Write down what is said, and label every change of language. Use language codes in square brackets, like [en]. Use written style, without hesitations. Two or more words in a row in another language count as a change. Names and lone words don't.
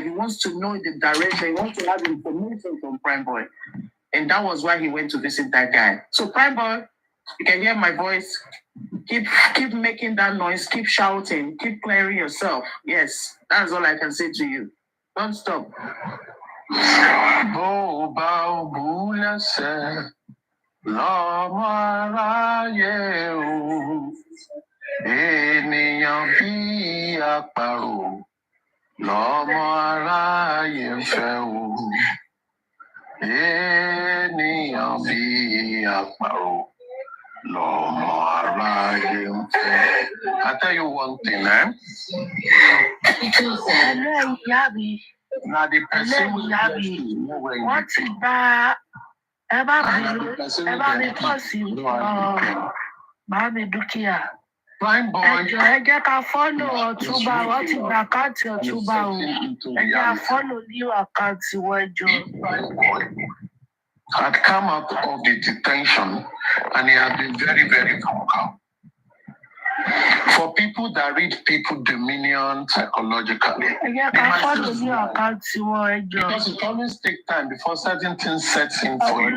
[en] He wants to know the direction. He wants to have information from Prime Boy. And that was why he went to visit that guy. So Prime Boy, you can hear my voice. Keep making that noise. Keep shouting. Keep clearing yourself. Yes, that's all I can say to you. Don't stop. [yo] Bó bá ò bú lẹ́sẹ̀ lọ́mọ aráyé o, ènìyàn bí àparò lọ́mọ aráyé ń fẹ́ o, ènìyàn bí àparò lọ́mọ aráyé ń fẹ́. [en] I tell you one thing, Now the person [yo] wọ́n ti gba ẹ bá mi pọ̀ sí bá mi dúkìá. Ẹjọ́ ẹ jẹ́ ká fọ́lò Ọ̀túnba, wọ́n ti gba àkáǹtì Ọ̀túnba o. Ẹ jẹ́ ká fọ́lò ní àkáǹtì wọ́n ẹjọ́. [en] Had come out of the detention and he had been very, very vocal. For people that read people dominion psychologically, because it always takes time before certain things sets in for you.